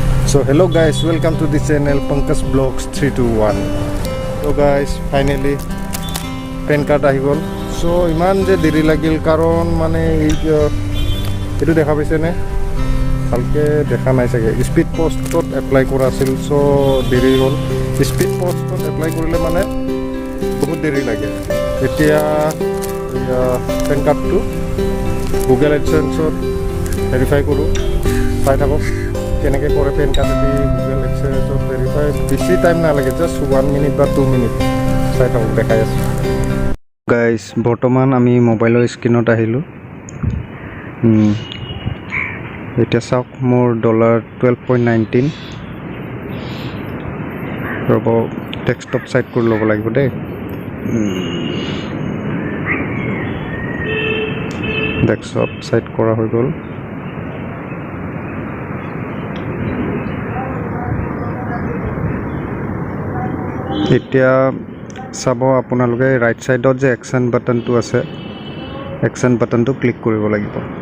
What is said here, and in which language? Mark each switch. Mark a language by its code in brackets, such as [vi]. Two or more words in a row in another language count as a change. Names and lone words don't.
[en] So hello guys, welcome to the channel Pankaj Vlogs 321. So guys, finally [as] PAN card ahi gol. So ইমান যে দেৰি লাগিল কাৰণ মানে এটো দেখা পাইছে নে ভালকে দেখা নাই চাগে speed post টোত apply kora asil so deri hol speed post tot apply korile mane bahut deri lage etia PAN card tu Google AdSense verify koru pai thako keneke kore PAN card di Google AdSense verify bisi time na lage [en] just 1 minute [as] বা 2 minute চাই থাকো দেখুৱাই আছে guys বৰ্তমান আমি মোবাইলৰ স্ক্ৰিনত আহিলো এটা চাওক মোৰ $12.19 ৰব ডেস্কটপ সাইট কৰি ল'ব লাগিব দে ডেস্কটপ সাইট কৰা হৈ গ'ল এতিয়া চাব আপোনালোকে ৰাইট সাইডত যে একশন বাটনটো আছে একশন বাটনটো ক্লিক কৰিব লাগিব